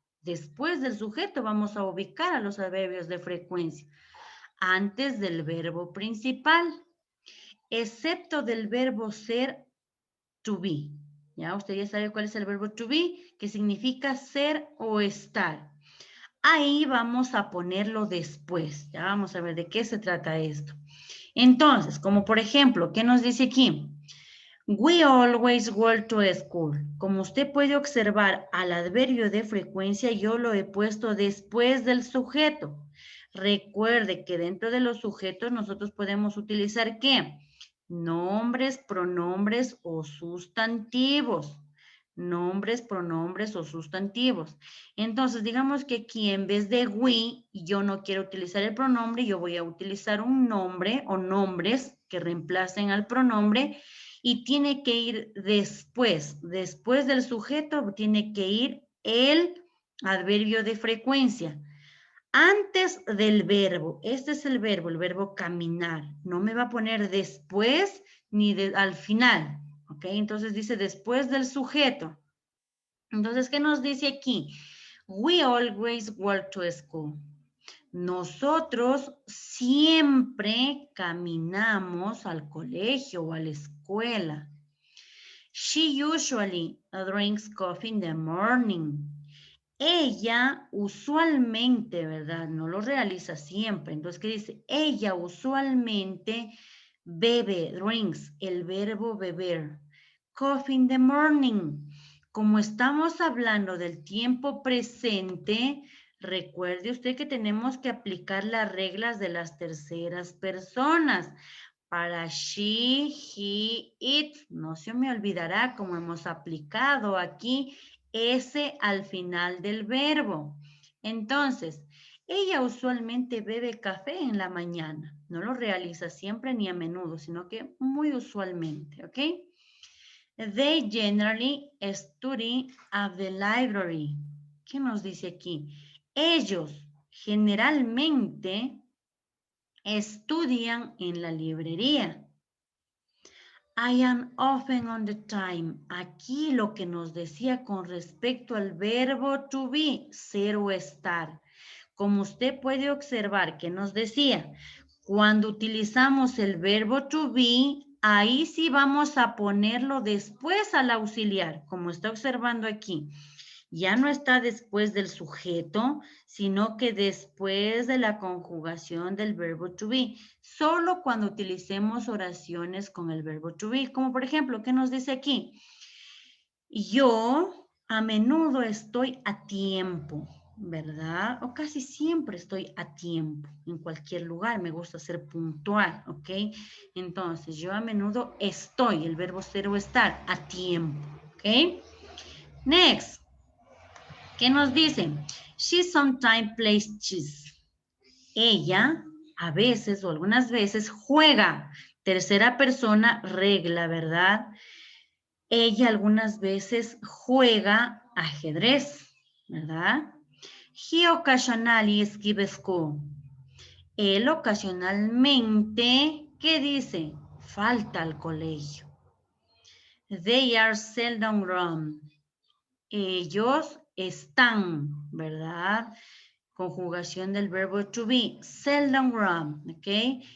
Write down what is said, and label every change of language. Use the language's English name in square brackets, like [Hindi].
[Spanish] Después del sujeto vamos a ubicar a los adverbios de frecuencia, antes del verbo principal, excepto del verbo ser, to be. Ya, usted ya sabe cuál es el verbo to be, que significa ser o estar. Ahí vamos a ponerlo después. Ya vamos a ver de qué se trata esto. Entonces, como por ejemplo, ¿qué nos dice aquí? [English] We always walk to school. [Spanish] Como usted puede observar, al adverbio de frecuencia yo lo he puesto después del sujeto. Recuerde que dentro de los sujetos nosotros podemos utilizar ¿qué? Nombres, pronombres o sustantivos. Nombres, pronombres o sustantivos. Entonces, digamos que aquí en vez de we, yo no quiero utilizar el pronombre, yo voy a utilizar un nombre o nombres que reemplacen al pronombre y tiene que ir después del sujeto, tiene que ir el adverbio de frecuencia. Antes del verbo, este es el verbo caminar. No me va a poner después ni al final, ¿ok? Entonces dice después del sujeto. Entonces, ¿qué nos dice aquí? [English] We always walk to school. [Spanish] Nosotros siempre caminamos al colegio o a la escuela. [English] She usually drinks coffee in the morning. [Spanish] Ella usualmente, ¿verdad? No lo realiza siempre. Entonces, ¿qué dice? Ella usualmente bebe, drinks, el verbo beber. Coffee in the morning. Como estamos hablando del tiempo presente, recuerde usted que tenemos que aplicar las reglas de las terceras personas. Para she, he, it, no se me olvidará como hemos aplicado aquí ese al final del verbo. Entonces, ella usualmente bebe café en la mañana. No lo realiza siempre ni a menudo, sino que muy usualmente, ¿ok? [English] They generally study at the library. [Spanish] ¿Qué nos dice aquí? Ellos generalmente estudian en la librería. [English] I am often on the time. [Spanish] Aquí lo que nos decía con respecto al verbo to be, ser o estar. Como usted puede observar que nos decía, cuando utilizamos el verbo to be, ahí sí vamos a ponerlo después al auxiliar, como está observando aquí. Ya no está después del sujeto, sino que después de la conjugación del verbo to be. Solo cuando utilicemos oraciones con el verbo to be. Como por ejemplo, ¿qué nos dice aquí? Yo a menudo estoy a tiempo, ¿verdad? O casi siempre estoy a tiempo. En cualquier lugar me gusta ser puntual, ¿ok? Entonces, yo a menudo estoy, el verbo ser o estar, a tiempo, ¿ok? Next. ¿Qué nos dicen? [English] She sometimes plays chess. [Spanish] Ella a veces o algunas veces juega. Tercera persona, regla, ¿verdad? Ella algunas veces juega ajedrez, ¿verdad? [English] He occasionally skips school. [Spanish] Él ocasionalmente, ¿qué dice? Falta al colegio. [English] They are seldom wrong. [Spanish] Ellos están, ¿verdad? Conjugación del verbo to be, [English] seldom wrong, [Spanish] ¿ok?